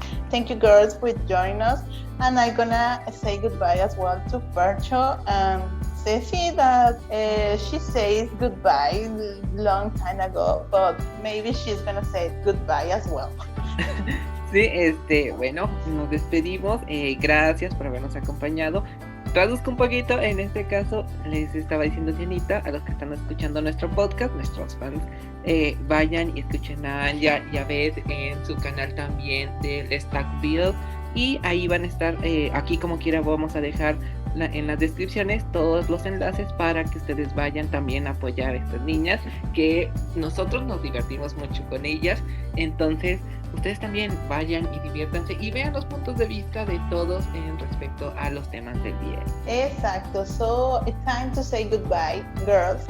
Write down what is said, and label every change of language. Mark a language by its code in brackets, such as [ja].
[en] Thank you, girls, for joining us. And I'm gonna say goodbye as well to Fercho and Ceci, that she says goodbye long time ago, but maybe she's gonna say goodbye as well. [es] Sí, bueno, nos despedimos. Gracias por habernos acompañado. Traduzco un poquito, en este caso les estaba diciendo Dianita, a los que están escuchando nuestro podcast, nuestros fans, vayan y escuchen a Ayla y a Beth en su canal también del Stack Build, y ahí van a estar, aquí como quiera vamos a dejar en las descripciones todos los enlaces para que ustedes vayan también a apoyar a estas niñas, que nosotros nos divertimos mucho con ellas. Entonces ustedes también vayan y diviértanse y vean los puntos de vista de todos en respecto a los temas del día. Exacto. [en] So it's time to say goodbye, girls.